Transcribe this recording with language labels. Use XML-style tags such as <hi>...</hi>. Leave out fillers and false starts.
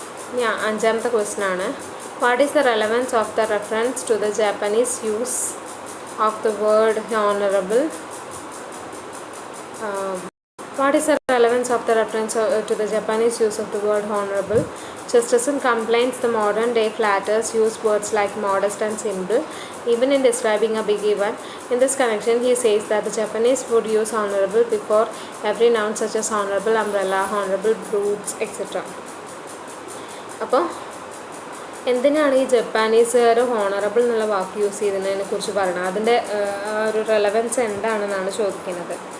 <ml>ഇനി അഞ്ചാമത്തെ ക്വസ്റ്റ്യൻ ആണ്,</ml> <en>What is the relevance of the reference to the Japanese use of the word honourable? What is the relevance of the reference to the Japanese use of the word honorable? Chesterton complains the modern day flatterers use words like modest and simple, even in describing a big event. In this connection, he says that the Japanese would use honorable before every noun such as honorable umbrella, honorable brutes, etc.</en> <ml>അപ്പോൾ എന്തിനാണ് ഈ ജപ്പാനീസുകാർ honourable എന്നുള്ള വാക്ക് use ചെയ്തതിനെ കുറിച്ച് പറയണം, അതിൻ്റെ ഒരു relevance എന്താണെന്നാണ് ചോദിക്കുന്നത്.</ml>